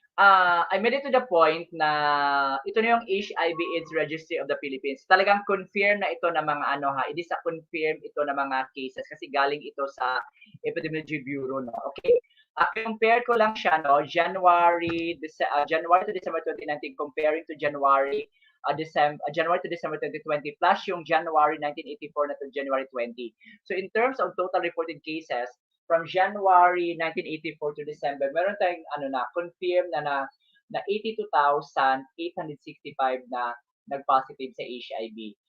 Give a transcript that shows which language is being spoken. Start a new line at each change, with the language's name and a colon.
English: I made it to the point na ito na yung HIV/AIDS Registry of the Philippines.
Filipino: Talagang confirm na ito na mga ano ha. It is a confirm ito na mga cases kasi galing ito sa Epidemiology Bureau, no. Okay. Compare ko lang siya, no.
English: January to December 2019 comparing to January to December 2020 plus yung January 1984 na to January 20. So in terms of total reported cases, from January 1984 to December, meron tayong confirm na 82,865 na nag-positive sa HIV.